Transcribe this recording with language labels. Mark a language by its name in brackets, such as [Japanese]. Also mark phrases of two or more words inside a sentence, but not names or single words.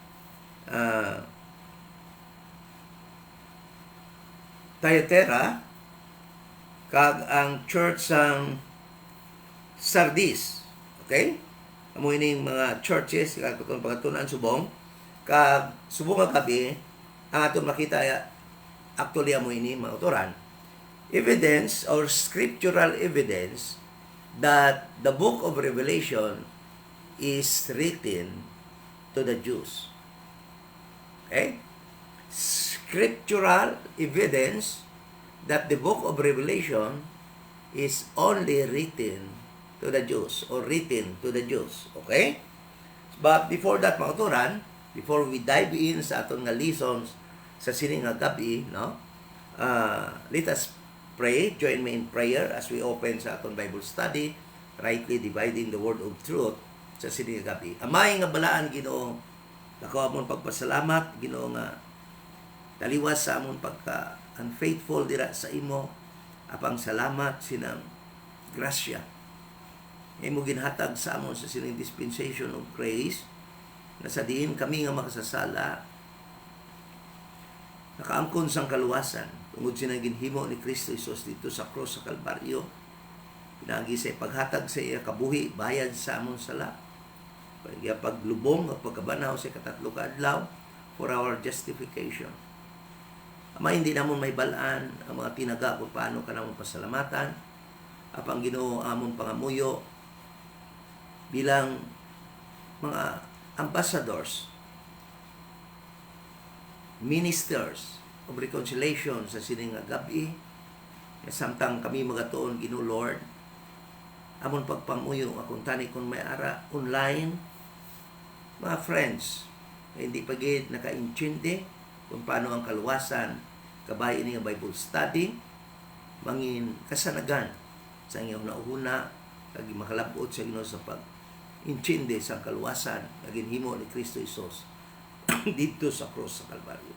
[Hiligaynon] Thyatira kag ang church sang Sardis. Okay? Amo ining mga churches kag kung pagatunan subong kag subong nga gabi ang atong makita actually amo ini mga utoran [English] evidence or scriptural evidence that the book of Revelation is written to the Jews. Okay? Scriptural evidence that the book of Revelation is only written to the Jews or written to the Jews. [Hiligaynon] Okay? [English] But before that, [Hiligaynon] mga turan, [English] before we dive in [Hiligaynon] sa atong nga lessons sa sining nga gabi, no? [English] Let us pray. Join me in prayer as we open [Hiligaynon] sa atong [English] Bible study, rightly dividing the word of truth [Hiligaynon] sa sining nga gabi. Amay nga balaan, Ginoo, nako amon pagpasalamat, Ginoo, nga taliwas sa amon pagka unfaithful dira sa imo, apang salamat sinang grasya imo ginhatag sa amon sa sining [English] dispensation of grace [Hiligaynon] na sa diin kami nga makasasala nakaangkon sang kaluwasan tungod sinang ginhimo ni Kristo Jesus dito sa cross sa Kalbaryo, pinagi sa paghatag sa iya kabuhi bayad sa amon sala, paglubong at pagkabanaw sa katatlo ka adlaw [English] for our justification. [Hiligaynon] Ama, hindi namon may balaan ang mga tinaga kung paano ka namon pasalamatan apang Ginoo amon pangamuyo bilang mga ambassadors, [English] ministers of reconciliation [Hiligaynon] sa sining nga gabi, samtang kami magatuon, Ginoo Lord, amon pagpanguyo akong tani kung may ara online, mga friends, na hindi pagid nakaintindi kung paano ang kaluwasan, kabay ini nga Bible study, mangin kasanagan sa inyong nauhuna, kag makalabot sa Ginoo sa pag-intindi sa kaluwasan, kag himo ni Kristo Jesus dito sa cross sa Kalbaryo.